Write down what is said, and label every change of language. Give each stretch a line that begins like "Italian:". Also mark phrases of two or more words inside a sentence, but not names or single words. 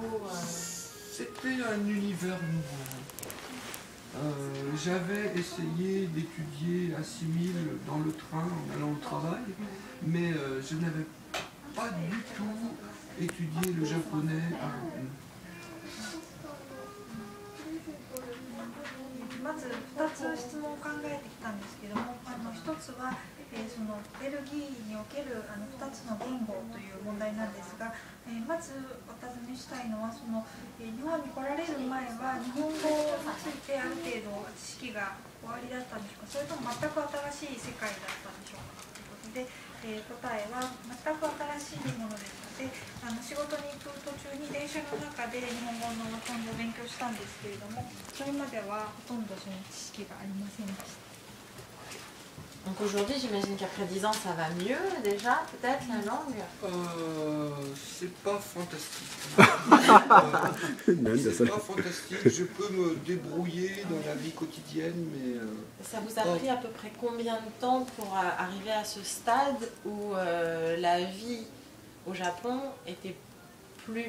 French: C'était un univers nouveau. J'avais essayé d'étudier à 6000 dans le train en allant au travail, mais je n'avais pas du tout étudié le japonais avant.
Japanese: まず2つ質問を考えてきたんですけども、1つは、そのベルギーにおける2つの言語という問題なんですが、まずお尋ねしたいのはその、日本に来られる前は日本語についてある程度知識がおありだったんでしょうか、それとも全く新しい世界だったんでしょうかということで、答えは全く新しいものですので、仕事に行く途中に電車の中で日本語のほとんど勉強したんですけれども、それまではほとんどその知識がありませんでした。
French: Donc aujourd'hui, j'imagine qu'après 10 ans, ça va mieux déjà, peut-être, la langue C'est pas fantastique. C'est pas fantastique, je peux me débrouiller dans la vie quotidienne, mais... Ça vous a pris à peu près combien de temps pour arriver à ce stade où la vie au Japon était plus...